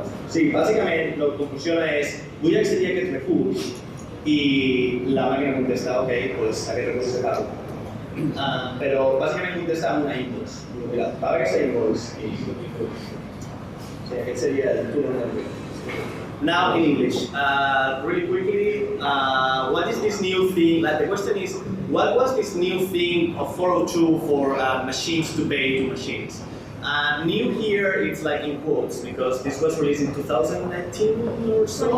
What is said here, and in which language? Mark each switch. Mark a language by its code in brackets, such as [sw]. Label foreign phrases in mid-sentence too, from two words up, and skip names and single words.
[ca] Sí, bàsicament el que funciona és vull accedir a aquest recurs i la màquina contesta, ok, doncs aquest recurs se paga. Però bàsicament contesta amb una invoice. Mira, paga aquesta invoice i sí, aquest seria el turno del recurs. [en] Now in English, really quickly, what is this new thing? Like the question is, what was this new thing of 402 for machines to pay to machines? New here, it's like in quotes because this was released in 2019 or so.